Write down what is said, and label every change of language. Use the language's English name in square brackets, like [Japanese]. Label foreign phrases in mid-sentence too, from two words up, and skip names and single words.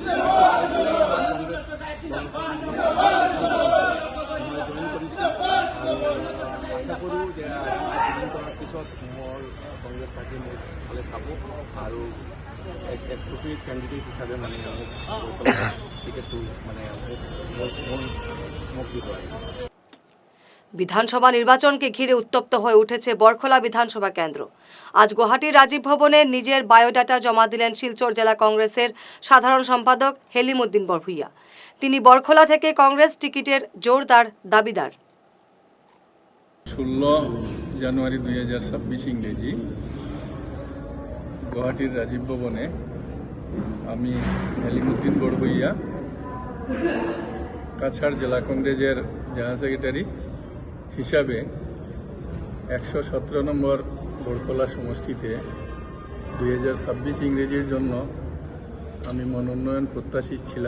[Assamese] মই জইন কৰিছোঁ আৰু আশা কৰোঁ যে জইন কৰাৰ পিছত মোৰ কংগ্ৰেছ পাৰ্টি মোক ভালে চাব আৰু এক [English] appropriate candidate [Assamese] হিচাপে মানে মোক টিকেটটো মানে মোক দিব। [Bangla] বিধানসভা নির্বাচনকে ঘিরে উত্তপ্ত হয়ে উঠেছে বরখলা বিধানসভা কেন্দ্র। আজ গুয়াহাটির রাজীব ভবনে নিজের বায়োডাটা জমা দিলেন শিলচর জেলা কংগ্রেসের সাধারণ সম্পাদক হেলিম উদ্দিন বরভুইয়া। তিনি বরখলা থেকে কংগ্রেস টিকিটের জোরদার দাবিদার। 16 জানুয়ারি 2026 ইংরেজি গুয়াহাটির রাজীব ভবনে আমি হেলিম উদ্দিন বরভুইয়া, কাছাড় জেলা কংগ্রেসের [English] general secretary [Bangla] হিসাবে 117 নম্বর বরখলা সমষ্টিতে 2026 ইংরেজির জন্য আমি মনোনয়ন প্রত্যাশী ছিলাম।